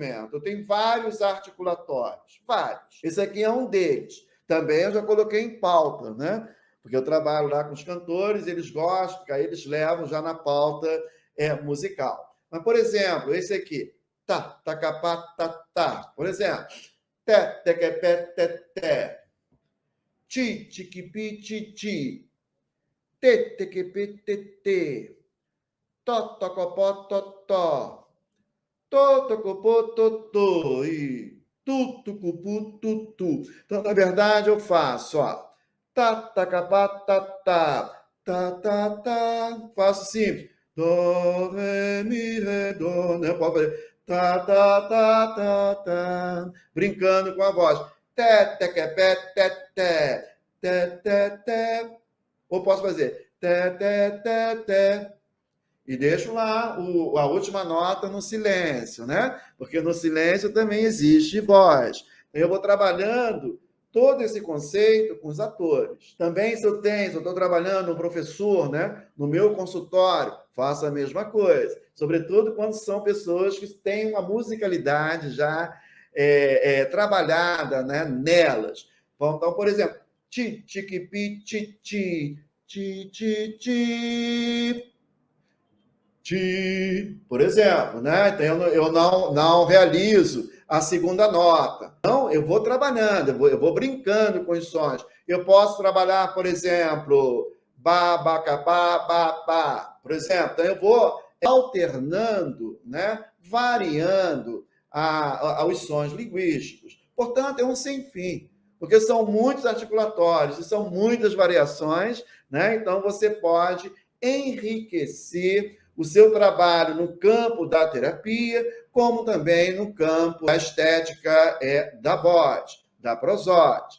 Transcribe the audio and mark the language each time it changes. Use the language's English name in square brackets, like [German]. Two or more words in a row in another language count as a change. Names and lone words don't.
[Portuguese] Eu tenho vários articulatórios, vários. Esse aqui é um deles. Também eu já coloquei em pauta, né? Porque eu trabalho lá com os cantores, eles gostam, porque aí eles levam já na pauta musical. Mas, por exemplo, esse aqui, tá, tacapá, tá, tá. Por exemplo, té, tequepé, té, té. Ti, tiquipi, ti, ti. Tê, tequepê, tê, tê. Tó, tocopó, tó, tó. Tó, tocopó, tó, tó. E tu, tucupu, tu, tu. Então, na verdade, eu faço, ó. Tá, tacapá, tá, tá. Tá, tá, tá. Faço simples. Do, ré, mi, ré, do. Né? Pode fazer. Tá, tá, tá, tá, tá. Brincando com a voz. Té, tequepé, té, té. Té, té, té. Ou posso fazer. Té, té, té, té. E deixo lá a última nota no silêncio, né? Porque no silêncio também existe voz. Eu vou trabalhando todo esse conceito com os atores. Também, se eu estou trabalhando um professor, né, no meu consultório, faço a mesma coisa. Sobretudo quando são pessoas que têm uma musicalidade já trabalhada, né, nelas. Então, por exemplo, ti, tiquipi, ti, ti, ti, ti, ti. Ti, por exemplo, né? Então, eu não realizo a segunda nota. Então, eu vou trabalhando, eu vou brincando com os sons. Eu posso trabalhar, por exemplo, ba, ba, ca, ba, ba. Por exemplo, então eu vou alternando, né? Variando os sons linguísticos. Portanto, é um sem fim, porque são muitos articulatórios e são muitas variações, né? Então, você pode enriquecer o seu trabalho no campo da terapia, como também no campo da estética da voz, da prosódia.